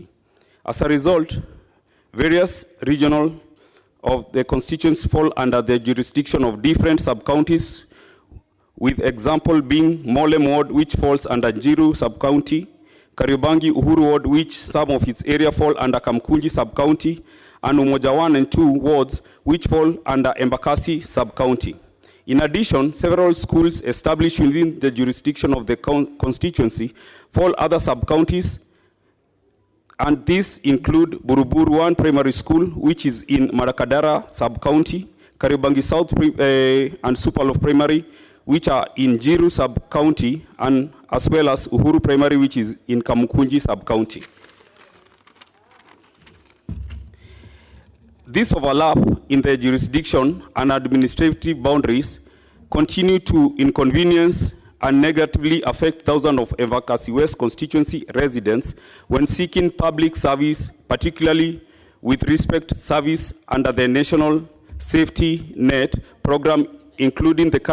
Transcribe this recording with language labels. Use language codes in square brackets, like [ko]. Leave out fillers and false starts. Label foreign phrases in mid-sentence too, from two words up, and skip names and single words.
[en] As a result, various regional of the constituency fall under the jurisdiction of different sub-counties, with example being Molem Ward, which falls under Njiru sub-county, Kariobangi Uhuru Ward, which some of its area fall under Kamkunji sub-county, and Umoja 1 and 2 wards, which fall under Embakasi sub-county. In addition, several schools established within the jurisdiction of the constituency fall other sub-counties, and these include Buruburu 1 Primary School, which is in Marakadara sub-county, Kariobangi South and Supalov Primary, which are in Njiru sub-county, and as well as Uhuru Primary, which is in Kamukunji sub-county. This overlap in the jurisdiction and administrative boundaries continue to inconvenience and negatively affect thousands of Embakasi West constituency residents when seeking public service, particularly with respect to service under the National Safety Net program, including the